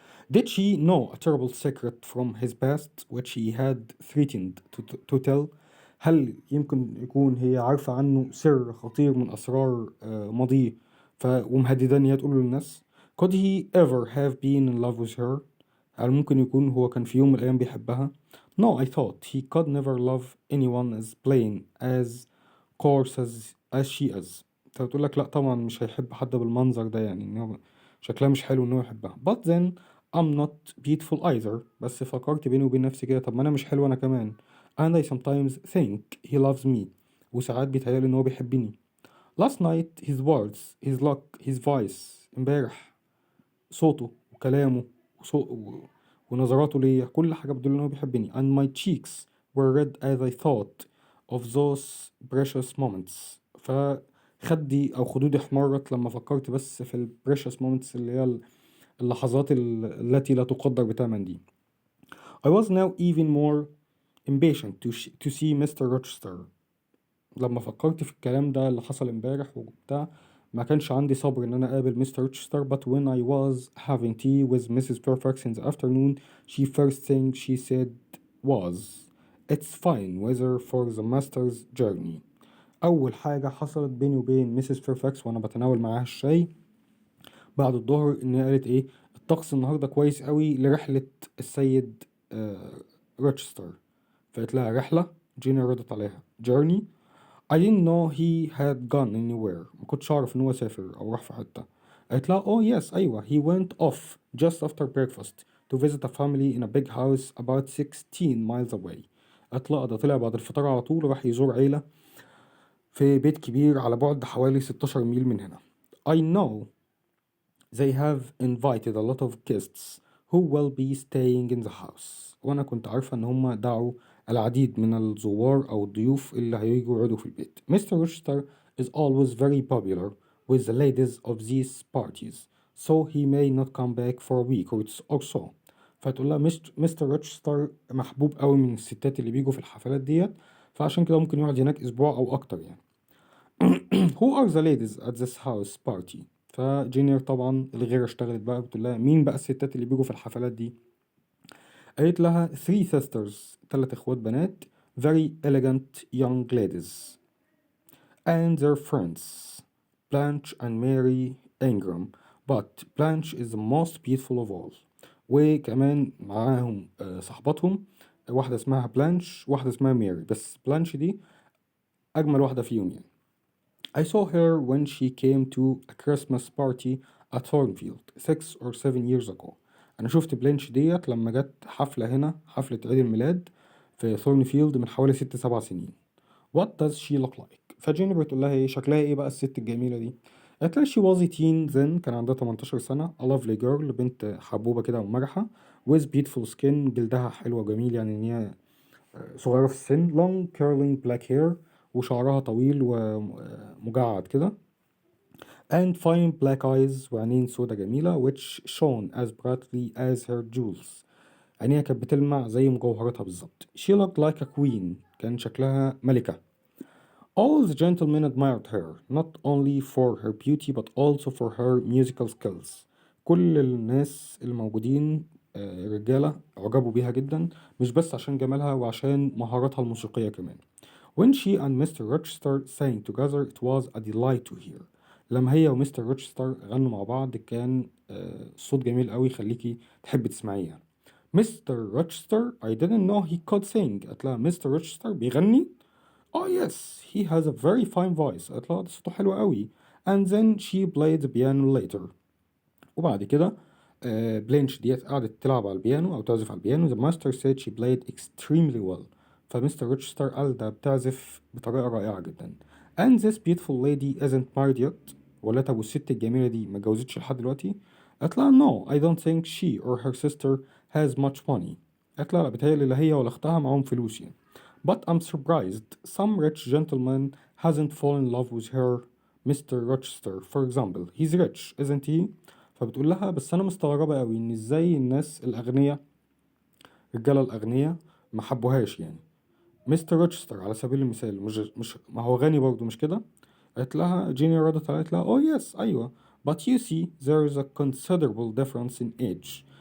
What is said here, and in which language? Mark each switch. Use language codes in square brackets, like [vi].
[en] Did she know a terrible secret from his past which he had threatened to tell? [ar] هل يمكن يكون هي عارفة عنه سر خطير من أسرار ماضيه ومهددة إن هي تقوله للناس؟ [en] Could he ever have been in love with her? [ar] هل ممكن يكون هو كان في يوم من الأيام بيحبها؟ [en] No, I thought he could never love anyone as plain as coarse as she is. [ar] فبتقول لك لا طبعا مش هيحب حد بالمنظر ده يعني إن هو شكلها مش حلو إن هو يحبها. [en] But then I'm not beautiful either. [ar] بس فكرت بيني وبين نفسي كده طب ما أنا مش حلو أنا كمان. [en] And I sometimes think he loves me. [ar] وساعات بيتهيألي إن هو بيحبني. [en] Last night his words, his look, his voice. [ar] امبارح صوته وكلامه ونظراته ليا كل حاجة بتدل إن هو بيحبني. [en] And my cheeks were red as I thought of those precious moments. [ar] فخدي أو خدودي احمرت لما فكرت بس في ال [en] precious moments [ar] اللي هي اللحظات التي لا تقدر بثمن دي. [en] I was now even more impatient to see Mr. [ar] Rochester. لما فكرت في الكلام ده اللي حصل امبارح وبتاع ما كانش عندي صبر ان انا اقابل مستر روتشستر. [en] But when I was having tea with Mrs. Fairfax in the afternoon, she first thing she said was, "It's fine weather for the master's journey." [ar] اول حاجة حصلت بيني وبين ميسيس فيرفاكس وانا بتناول معاها الشاي بعد الظهر ان هي قالت ايه الطقس النهارده كويس قوي لرحلة السيد روتشستر. فقالت لها رحلة. جيني ردت عليها journey. [en] I didn't know he had gone anywhere. [ar] ما كنتش أعرف إن هو سافر أو راح في حتة. قالت لها [en] oh yes [ar] أيوة [en] he went off just after breakfast to visit a family in a big house about 16 miles away. [ar] قالت لها ده طلع بعد الفطار على طول راح يزور عيلة في بيت كبير على بعد حوالي 16 ميل من هنا. [en] I know they have invited a lot of guests who will be staying in the house. [ar] وأنا كنت عارفة إن هم دعوا العديد من الزوار أو الضيوف اللي هيجوا يقعدوا في البيت. [en] Mr. Rochester is always very popular with the ladies of these parties, so he may not come back for a week or so. [ar] فتقول لها مستر روتشستر محبوب قوي من الستات اللي بيجوا في الحفلات ديت، فعشان كده ممكن يقعد هناك أسبوع أو أكتر يعني. [en] Who are the ladies at this house party؟ [ar] فجينير طبعا الغيرة اشتغلت بقى بتقول لها مين بقى الستات اللي بيجوا في الحفلات دي؟ قالت لها [en] three sisters [ar] 3 اخوات بنات [en] very elegant young ladies and their friends Blanche and Mary Ingram but Blanche is the most beautiful of all. [ar] وكمان معاهم صاحباتهم واحدة اسمها بلانش واحدة اسمها ميري، بس بلانش دي أجمل واحدة فيهم يعني. [en] I saw her when she came to a Christmas party at Thornfield 6 or 7 years ago. [ar] أنا شفت بلانش ديت لما جت حفلة هنا حفلة عيد الميلاد في ثورنفيلد من حوالي 6-7 سنين. [en] What does she look like؟ [ar] فجيني بتقول لها ايه شكلها ايه بقى الست الجميلة دي؟ قالت لها [en] she was a teen then [ar] كان عندها 18 سنة [en] a lovely girl [ar] بنت حبوبة كده ومرحة [en] with beautiful skin [ar] جلدها حلو وجميل يعني ان هي صغيرة في السن [en] long curling black hair [ar] وشعرها طويل ومجعد كده. [en] and fine black eyes [ar] وعينين سودا جميلة [en] which shone as brightly as her jewels. [ar] عينيها كانت بتلمع زي مجوهراتها بالظبط. [en] she looked like a queen [ar] كان شكلها ملكة. [en] all the gentlemen admired her not only for her beauty but also for her musical skills. [ar] كل الناس الموجودين رجالة أعجبوا بيها جدا، مش بس عشان جمالها وعشان مهاراتها الموسيقية كمان. [en] When she and Mr. Rochester sang together it was a delight to hear. [ar] لما هي ومستر روتشستر غنوا مع بعض كان صوت جميل قوي يخليكي تحبي تسمعيه. [en] Mister Rochester I didn't know he could sing. [ar] قالت لها مستر روتشستر بيغني؟ [en] Oh yes, he has a very fine voice. [ar] قالت لها ده صوته حلو قوي. [en] And then she played the piano later. [ar] وبعد كده بلينش ديت قعدت تلعب على البيانو أو تعزف على البيانو. [en] The master said she played extremely well. [ar] فمستر روتشستر قال ده بتعزف بطريقة رائعة جدا. [en] And this beautiful lady isn't married yet. [ar] ولا أبو الست الجميلة دي ما اتجوزتش لحد دلوقتي؟ قالت لها [en] no, I don't think she or her sister has much money. [ar] قالت لها لا بتهيألي لا هي ولا أختها معاهم فلوس يعني. [en] But I'm surprised some rich gentleman hasn't fallen in love with her. Mr. Rochester for example, he's rich isn't he؟ [ar] فبتقول لها بس انا مستغربه قوي ان ازاي الناس الاغنياء، الرجاله الاغنياء ما حبوهاش يعني. مستر روتشستر على سبيل المثال مش ما هو غني برضه مش كده؟ قالت لها جيني ردت قالت لها [en] oh yes [ar] ايوه [en] but you see there is a considerable difference in age.